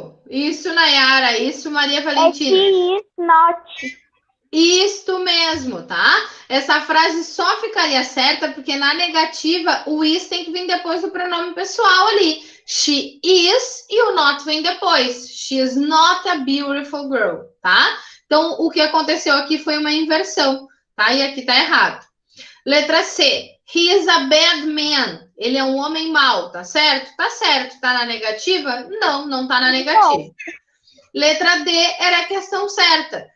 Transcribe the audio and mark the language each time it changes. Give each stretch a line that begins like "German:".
Portuguese: Isso, Nayara, isso, Maria Valentina.
English: She is not.
Portuguese: Isto mesmo, tá? Essa frase só ficaria certa porque na negativa o is tem que vir depois do pronome pessoal ali. She is e o not vem depois.
English: She is not a beautiful girl,
Portuguese: tá? Então, o que aconteceu aqui foi uma inversão, tá? E aqui tá errado. Letra C.
English: He is a bad man.
Portuguese: Ele é um homem mau, tá certo? Tá certo. Tá na negativa? Não, não tá na negativa. Letra D era a questão certa.